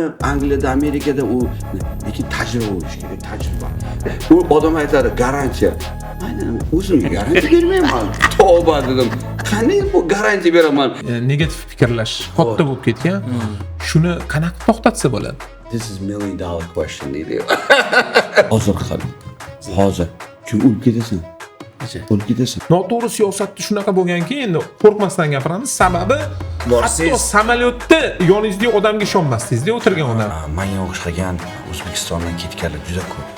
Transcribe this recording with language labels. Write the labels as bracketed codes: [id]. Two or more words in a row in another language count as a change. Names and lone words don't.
[uz] Angliyada, Amerikada u lekin tajriba bo'lishi kerak, tajriba. U odam aytadi, garantiya. Aynan o'zimga garantiya bermayman. Tavba dedim. Qanday bu garantiya beraman? Negativ fikrlash katta bo'lib ketgan. Shuni qanaqa to'xtatsa bo'ladi? [en] This is $1 million question deydi. [uz] Hozir qil. Hozir. Kim o'lib ketasan? O'lib ketasan. Noto'g'ri siyosatda shunaqa bo'lganki, endi qo'rqmasdan gapiramiz. Sababi hatto samolyotda yoningizda odamga ishonmasdingiz-da, o'tirgan odam. Menga o'xshagan O'zbekistondan ketganlar juda ko'pda.